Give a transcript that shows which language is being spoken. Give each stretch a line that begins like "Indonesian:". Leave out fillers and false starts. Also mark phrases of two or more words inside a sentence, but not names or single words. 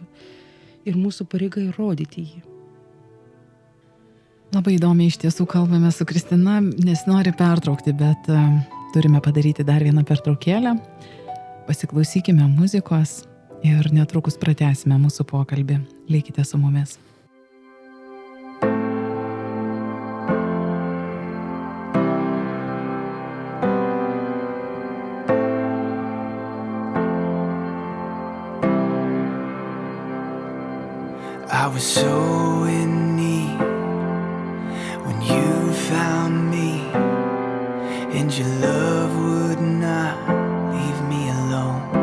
Lithuanian: Ir mūsų pareiga įrodyti jį. Labai įdomiai iš tiesų kalbame su Kristina, nes nori pertraukti, bet turime padaryti dar vieną pertraukėlę. Pasiklausykime muzikos ir netrukus pratęsime mūsų pokalbį. Likite su mumis.
English: I was so in need when you found me, and your love would not leave me alone.